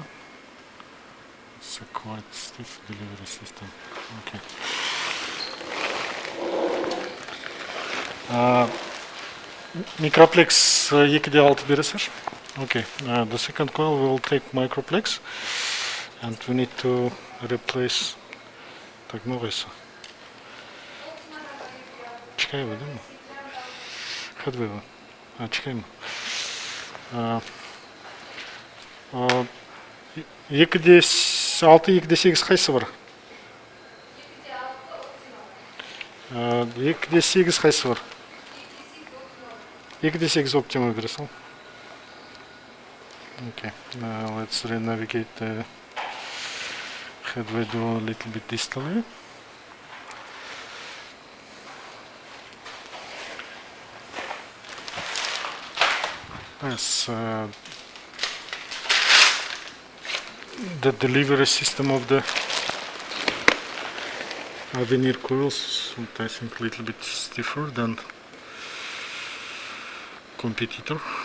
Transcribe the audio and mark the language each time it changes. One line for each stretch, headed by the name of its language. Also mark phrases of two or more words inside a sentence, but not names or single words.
English: It's a quite stiff delivery system. Okay. Microplex 2,6 бересіз? Okay. The second coil will take microplex, and we need to replace.
Russian: Так, новайса. Чекаева, да?
Kazakh: Headway. Чекаем. 2,6 қайсы бар? 2,8 қайсы бар? 2,8 оптима бере сал.
English: Okay, let's re-navigate the headway door a little bit distally. Yes, the delivery system of the veneer coils, I think, a little bit stiffer than competitor.